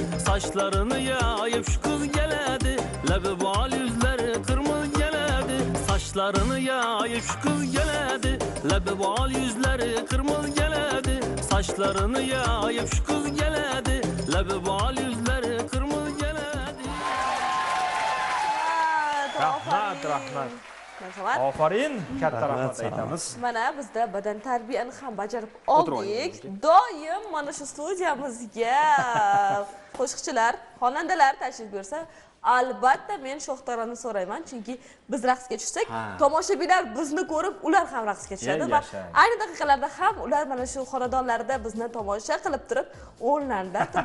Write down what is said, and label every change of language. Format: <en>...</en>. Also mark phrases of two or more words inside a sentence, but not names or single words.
<tr>Saçlarını yayıp şu kız geledi, lebi bal yüzleri kırmızı geledi. Saçlarını yayıp şu kız geledi, lebi bal yüzleri kırmızı geledi. Saçlarını yayıp şu kız geledi, lebi bal yüzleri kırmızı geledi.</tr> <uz>Rahmat, rahmat. Aferin, katta rahmat aytamiz. Mana bizda badan tarbiyani ham bajarib oldik. Doim mana shu studiyamizga qo'shiqchilar, xonandalar tashrif buyursa, albatta men Shohtarani so'rayman, chunki biz raqsga tushsak, tomoshabinlar bizni ko'rib, ular ham raqsga tushadi va ayni daqiqalarda ham ular mana shu xonadonlarda bizni tomosha qilib turib, o'rnlaridan turib raqsga tushdilar.</uz>